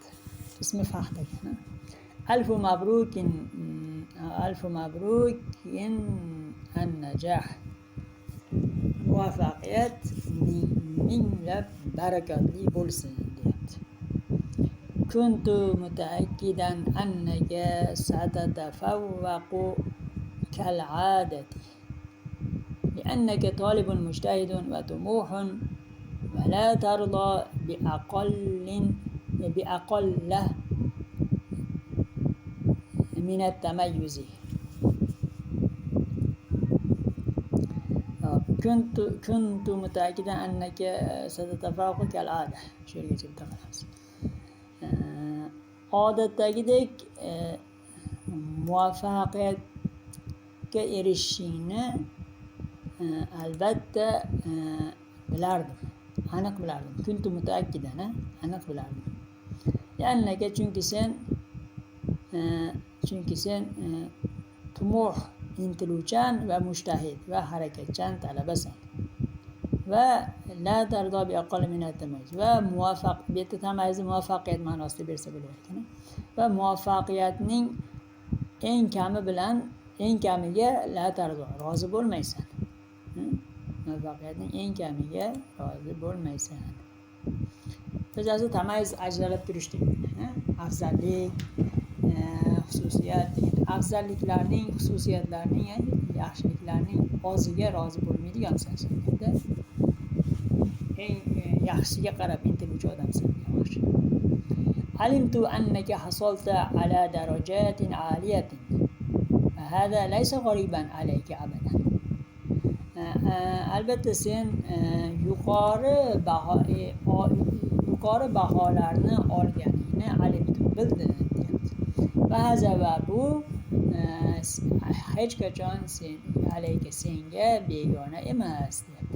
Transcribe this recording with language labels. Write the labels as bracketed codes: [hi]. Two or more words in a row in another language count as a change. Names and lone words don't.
[uz] Ismi Fahd ekan. [ar] ألف مبروك النجاح. [uz] Muvaffaqiyat minglab barakatli bo'lsin deyapti. [ar] كنت متأكدا أنك ستتفوق كالعادة لأنك طالب مجتهد وطموح ولا ترضى بأقل من التميز. كنت متأكدا أنك ستتفوق كالعادة. [uz] odatdagidek muvaffaqiyatga erishishingni albatta bilardim, aniq bilardim. [ar] كنت متأكدا, [uz] aniq bilardim. Ya'naka chunki sen tumuh, intiluvchan va mushtahid va harakatchan talabasan. [ar] ولا ترضى بأقل من التميز [uz] va muvaffaqiyat tamayiz muvaffaqiyat ma'nosida bersa bo'larkan. Va muvaffaqiyatning eng kamiga [ar] لا ترضى, [uz] rozi bo'lmaysan. Muvaffaqiyatning eng kamiga rozi bo'lmaysan. Kısacası tamayiz ajralib turishdik. Afzallik, xususiyat, afzalliklarning, xususiyatlarning, yaxshiliklarning oziga rozi bo'lmaydigansan sen. Eng yaxshiga qarab intiluvchi odamsan. [ar] علمت أنك حصلت على درجة عالية. هذا ليس غريبا عليك أبدا. [uz] Albatta sen yuqori baholarni olganingni alimtu bildim deyapti. Va bu hech qachon sen alayka senga begona emas deyapti.